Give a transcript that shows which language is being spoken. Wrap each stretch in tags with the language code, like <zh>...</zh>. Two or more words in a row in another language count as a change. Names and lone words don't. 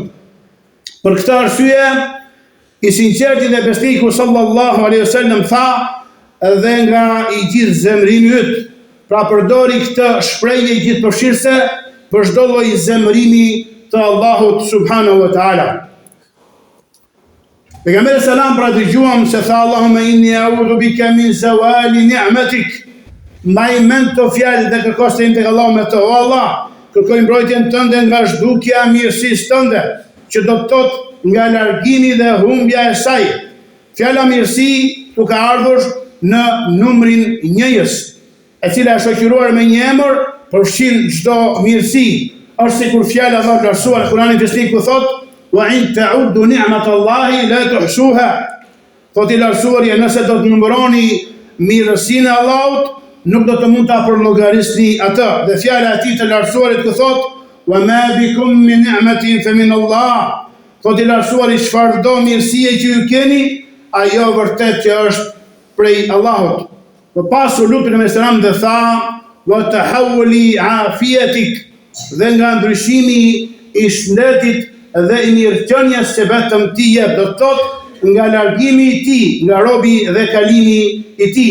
<sq>Për këtë arsye, i sinqerti dhe besniku</sq> <ar>صلى الله عليه وسلم</ar> <sq>tha, dhe nga i gjithë zemrimi yt, pra përdori këtë shprehje i gjithë përfshirëse për çdo lloj zemrimi të Allahut</sq> <ar>سبحانه وتعالى.</ar> <sq>Pejgamberi selam pra dëgjuam se tha</sq> <ar>اللهم إني أعوذ بك من زوال نعمتك.</ar> <sq>Mbaj mend të fjalë dhe kërko se tek Allahu me të, o Allah, kërkoj mbrojtjen tënde nga zhdukja e mirësisë tënde, që do të thotë nga largimi dhe humbja e saj. Fjala mirësi tu ka ardhur në numrin 1, e cila është shoqëruar me një emër, përfshin çdo mirësi. Është sikur fjala e vlerësuar në Kur'anin Fesnik ku thotë</sq> <ar>وإن تعدوا نعمة الله لا تحصوها.</ar> <sq>Thotë i lartësuarja, nëse do të numëroni mirësinë e Allahut, nuk do të mund ta përllogarisni atë. Dhe fjala e tij të lartësuarit ku thotë</sq> <ar>وما بكم من نعمة فمن الله.</ar> <sq>Thotë i lartësuari, çfarëdo mirësie që ju keni, ajo vërtet që është prej Allahut. Për pasur lutin e Mesram dhe tha</sq> <ar>وتحول عافيتك,</ar> <sq>dhe nga ndryshimi i shëndetit dhe i mirëqenies që vetëm ti jep, do të thotë nga largimi i tij nga robi dhe kalimi i tij.</sq>